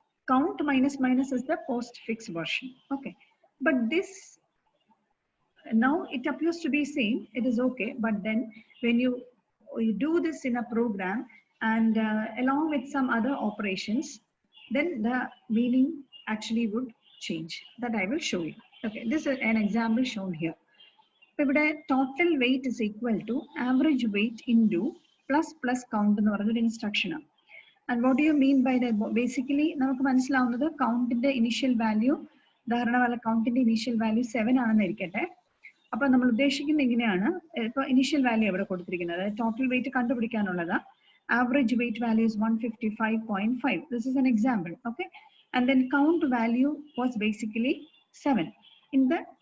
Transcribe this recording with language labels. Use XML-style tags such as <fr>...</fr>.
<en>Count minus minus is the postfix version. Okay, but this, now it appears to be same, it is okay, but then when you do this in a program and along with some other operations, then the meaning actually would change. That I will show you. Okay, this is an example shown here. Total weight is equal to average weight into plus plus count</en> <ml>എന്ന് പറഞ്ഞൊരു</ml> <en>instruction. And what do you mean by that?</en> <ml>Basically നമുക്ക് മനസ്സിലാവുന്നത് കൗണ്ടിന്റെ initial value, ഉദാഹരണ കൗണ്ടിന്റെ initial value 7 ആണെന്ന് ഇരിക്കട്ടെ. അപ്പൊ നമ്മൾ ഉദ്ദേശിക്കുന്നത് ഇങ്ങനെയാണ്. ഇപ്പൊ ഇനീഷ്യൽ വാല്യൂ ഇവിടെ കൊടുത്തിരിക്കുന്നത് total wait കണ്ടുപിടിക്കാനുള്ളത്.</ml> <en>Average weight value is 155.5. This is an example. Okay, and then count value was basically 7. In the</en>